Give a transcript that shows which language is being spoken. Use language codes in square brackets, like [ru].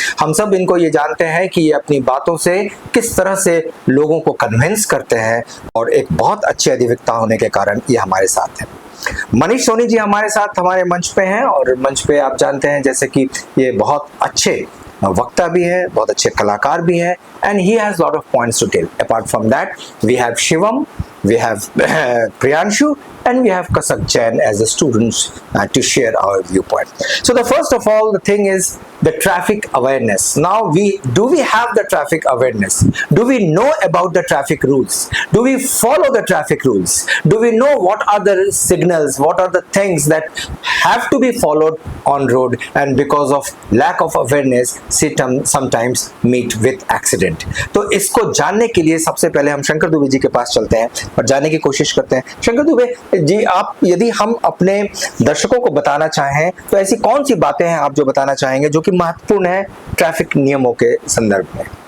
[hi] हम सब इनको ये जानते हैं कि ये अपनी बातों से किस तरह से लोगों को कन्विंस करते हैं और एक बहुत अच्छे अधिवक्ता होने के कारण ये हमारे साथ हैं। मनीष सोनी जी हमारे साथ हमारे मंच पे हैं और मंच पे आप जानते हैं जैसे कि ये बहुत अच्छे वक्ता भी है, बहुत अच्छे कलाकार भी है, [en] and he has lot of points to tell. Apart from that, we have Shivam, we have Priyanshu, and we have Kasak Jain as the students to share our viewpoint. So the first of all, the thing is the traffic awareness. Now, do we have the traffic awareness? Do we know about the traffic rules? Do we follow the traffic rules? Do we know what are the signals? What are the things that have to be followed on road? And because of lack of awareness, sometimes meet with accident. [hi] तो इसको जानने के लिए सबसे पहले हम शंकर दुबे जी के पास चलते हैं और जानने की कोशिश करते हैं। शंकर दुबे जी, आप यदि हम अपने दर्शकों को बताना चाहें तो ऐसी कौन सी बातें हैं आप जो बताना चाहेंगे जो कि महत्वपूर्ण है ट्रैफिक नियमों के संदर्भ में?